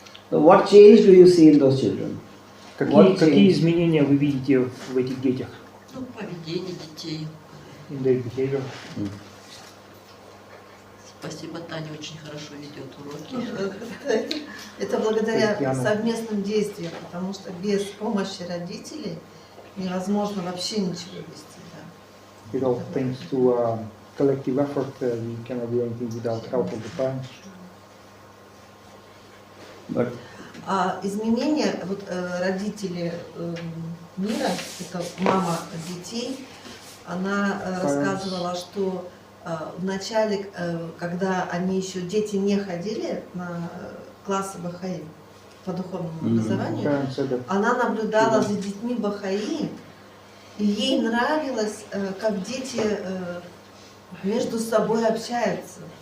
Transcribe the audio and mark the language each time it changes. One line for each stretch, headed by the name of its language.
English: So what change do you see in those children?
Russian: Какие изменения вы видите в этих детях? Ну, поведение детей.
English: In their behavior.
Russian: Спасибо, Таня очень хорошо ведет уроки. Это благодаря совместным действиям, потому что без помощи родителей невозможно вообще ничего вести.
English: With all thanks to collective effort, we cannot do anything without help of the parents.
Russian: Изменения, вот родители мира, это мама детей, она рассказывала, что в начале, когда они еще дети не ходили на классы бахаи по духовному образованию, она наблюдала за детьми бахаи, и ей нравилось, как дети между собой общаются.